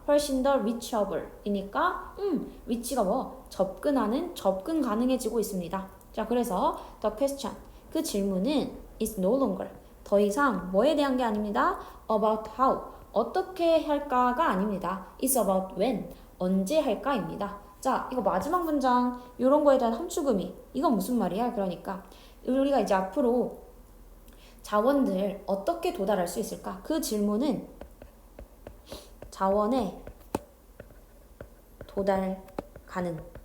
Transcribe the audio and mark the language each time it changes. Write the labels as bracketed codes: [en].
[ko] 훨씬 더 reachable 이니까 reach가 뭐? 접근 가능해지고 있습니다. 자, 그래서 [en] the question [ko] 그 질문은 [en] is no longer [ko] 더 이상 뭐에 대한 게 아닙니다. [en] about how [ko] 어떻게 할까가 아닙니다. [en] it's about when [ko] 언제 할까입니다. 자, 이거 마지막 문장 이런 거에 대한 함축의미 이건 무슨 말이야? 그러니까 우리가 이제 앞으로 자원들 어떻게 도달할 수 있을까? 그 질문은 자원에 도달 가능해?